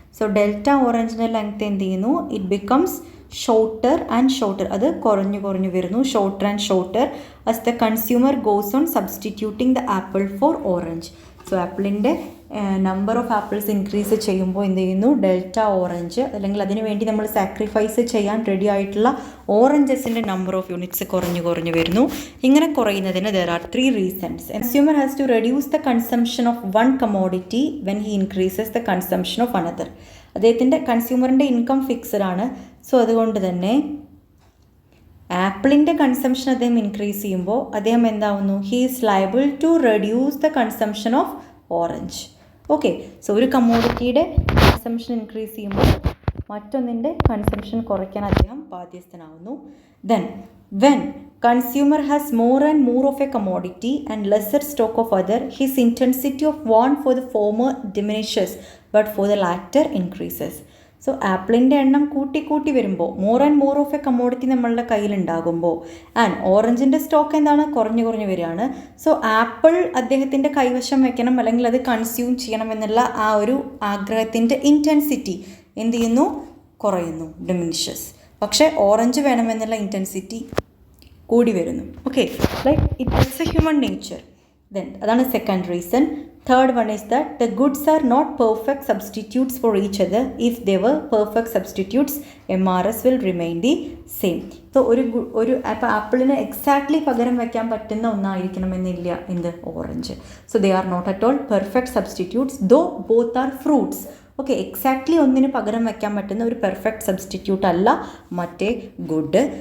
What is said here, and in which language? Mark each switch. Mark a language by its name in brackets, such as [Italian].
[Malayalam] So delta ഓറഞ്ചിൻ്റെ length എന്ത് ചെയ്യുന്നു? [English] it becomes shorter and shorter, [Malayalam] അത് കുറഞ്ഞു വരുന്നു, [English] Shorter and shorter as the consumer goes on substituting the apple for orange. [Malayalam] So ആപ്പിളിൻ്റെ number of apples increase ചെയ്യുമ്പോൾ എന്ത് ചെയ്യുന്നു, ഡെൽറ്റ ഓറഞ്ച് അല്ലെങ്കിൽ അതിന് വേണ്ടി നമ്മൾ സാക്രിഫൈസ് ചെയ്യാൻ റെഡി ആയിട്ടുള്ള ഓറഞ്ചസിൻ്റെ നമ്പർ ഓഫ് യൂണിറ്റ്സ് കുറഞ്ഞു വരുന്നു. ഇങ്ങനെ കുറയുന്നതിന് [English] there are 3 reasons. Consumer has to reduce the consumption of one commodity when he increases the consumption of another. [Malayalam] അദ്ദേഹത്തിൻ്റെ കൺസ്യൂമറിൻ്റെ ഇൻകം ഫിക്സഡ് ആണ്. സോ അതുകൊണ്ട് തന്നെ ആപ്പിളിൻ്റെ കൺസംഷൻ അദ്ദേഹം ഇൻക്രീസ് ചെയ്യുമ്പോൾ അദ്ദേഹം എന്താവുന്നു, [English] He is liable to reduce the consumption of orange. [Malayalam] Okay, so ഒരു കമ്മോഡിറ്റിയുടെ consumption increase ചെയ്യുമ്പോൾ മറ്റൊന്നിൻ്റെ കൺസംഷൻ കുറയ്ക്കാൻ അദ്ദേഹം ബാധ്യസ്ഥനാവുന്നു. [English] Then when consumer has more and more of a commodity and lesser stock of other, his intensity of want for the former diminishes but for the latter increases. [Malayalam] So ആപ്പിളിൻ്റെ എണ്ണം കൂട്ടി വരുമ്പോൾ, [English] more and more of a commodity [Malayalam] നമ്മളുടെ കയ്യിലുണ്ടാകുമ്പോൾ, and ഓറഞ്ചിൻ്റെ stock എന്താണ്, കുറഞ്ഞു വരികയാണ്. So apple അദ്ദേഹത്തിൻ്റെ കൈവശം വെക്കണം അല്ലെങ്കിൽ അത് കൺസ്യൂം ചെയ്യണം എന്നുള്ള ആ ഒരു ആഗ്രഹത്തിൻ്റെ ഇൻറ്റൻസിറ്റി എന്ത് ചെയ്യുന്നു, കുറയുന്നു, ഡിമിനിഷസ്. പക്ഷേ ഓറഞ്ച് വേണമെന്നുള്ള ഇൻറ്റൻസിറ്റി കൂടി വരുന്നു. [English] Okay, like it's a human nature. Then അതാണ് second reason. Third one is that the goods are not perfect substitutes for each other. If they were perfect substitutes, MRS will remain the same. [Malayalam] So ഒരു ആപ്പിളിന് exactly പകരം വയ്ക്കാൻ പറ്റുന്ന ഒന്നായിരിക്കണമെന്നില്ല എന്ത്, orange. [English] So they are not at all perfect substitutes, though both are fruits. [Malayalam] Okay, exactly ഒന്നിന് പകരം വയ്ക്കാൻ പറ്റുന്ന ഒരു പെർഫെക്റ്റ് സബ്സ്റ്റിറ്റ്യൂട്ട് അല്ല മറ്റേ ഗുഡ്.